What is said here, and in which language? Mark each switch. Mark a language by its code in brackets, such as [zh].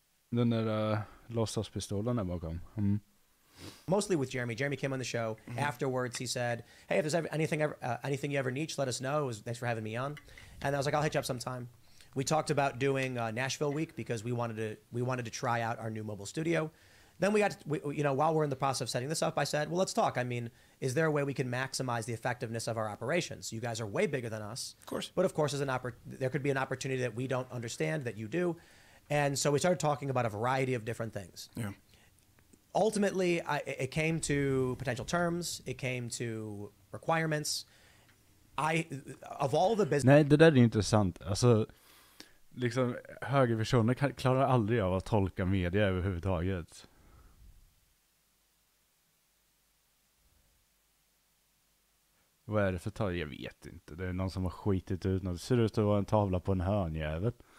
[sv] Den där låtsaspistolen där bakom. [en] mostly with Jeremy. Jeremy came on the show. Afterwards, he said, hey, if there's anything you ever need, just let us know. Thanks for having me on. And I was like, I'll hit you up sometime. We talked about doing Nashville week because we wanted to try out our new mobile studio. Then while we're in the process of setting this up, I said, well, let's talk. I mean, is there a way we can maximize the effectiveness of our operations? You guys are way bigger than us. Of course. But of course, there could be an opportunity that we don't understand that you do. And so we started talking about a variety of different things. Yeah. Ultimately, it came to potential terms. It came to requirements. Of all the business... [sv] Nej, det där är intressant. Alltså, liksom, högerpersoner klarar aldrig av att tolka media överhuvudtaget. Vad är det för tal? Jag vet inte. Det är någon som har skitit ut något. Det ser ut att vara en tavla på en hörnjävel.